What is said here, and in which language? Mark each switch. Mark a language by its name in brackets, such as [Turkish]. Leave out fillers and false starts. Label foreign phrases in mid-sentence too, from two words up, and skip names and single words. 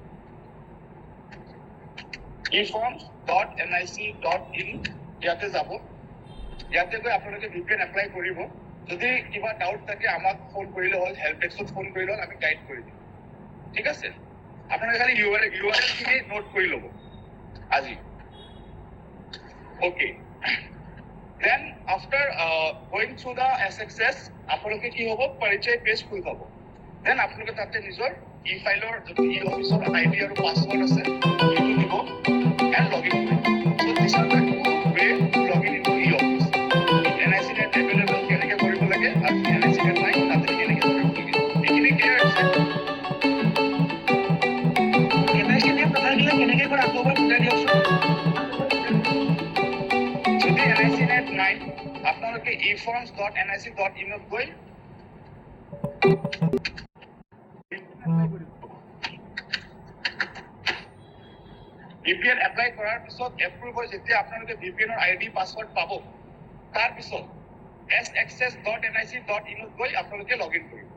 [Assamese] eforms.nic.in ইয়াতে যাব। ইয়াতে গৈ আপোনালোকে VPN এপ্লাই কৰিব। যদি কিবা ডাউট থাকে আমাক ফোন কৰিলে হ'ল, [English] help deskত [Assamese] ফোন কৰিলে হ'ল, আমি গাইড কৰি দিম। ঠিক আছে, আপোনালোকে খালি URL খিনি নোট কৰি ল'ব আজি। [English] Okay. Then after going through the SXS, [Assamese] আপোনালোকে কি হ'ব পৰিচয় পেজ খুল পাব। Then আপোনালোকে তাতে নিজৰ ই ফাইলৰ যদি ই অফিচৰ আইডি আৰু পাছৱৰ্ড আছে সেইটো দিব [English] and login [Assamese] কৰিব। [English] So this are the two way to log in into e-office. [Assamese] NIC net available কেনেকৈ কৰিব লাগে আৰু NIC net নাই তাতে কেনেকৈ কৰিব লাগে। এইখিনি ক্লিয়াৰ আছে? NIC net নাথাকিলে কেনেকৈ কৰা আকৌ এবাৰ বুজাই দিয়কচোন। যদি NIC net নাই আপোনালোকে eforms.nic.in ত গৈ VPN এপ্লাই কৰাৰ পিছত এপ্ৰুভ হৈ যেতিয়া আপোনালোকে VPNৰ [English] ID password [Assamese] পাব তাৰ পিছত saccess.nic.in ত গৈ আপোনালোকে [English] log in [Assamese] কৰিব।